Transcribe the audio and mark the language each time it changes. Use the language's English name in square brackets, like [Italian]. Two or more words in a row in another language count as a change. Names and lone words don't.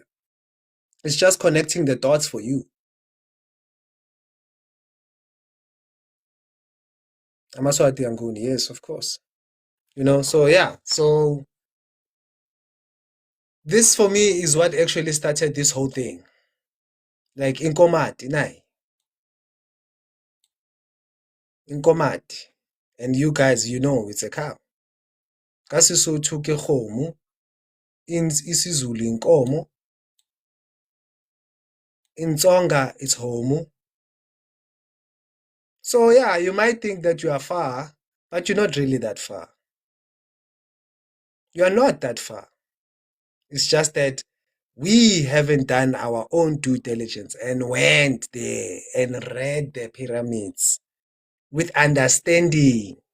[English] It's just connecting the dots for you. Amaswati Anguni, yes, of course. So yeah. So This for me is what actually started this whole thing. Like Inkomati, nai. Inkomati. And you guys, you know it's a cow. [Southern Sotho] KaSesotho ke kgomo, [English] in isiZulu inkomo, in Tsonga it's homo. So yeah, you might think that you are far, but you're not really that far. You are not that far. It's just that we haven't done our own due diligence and went there and read the pyramids with understanding.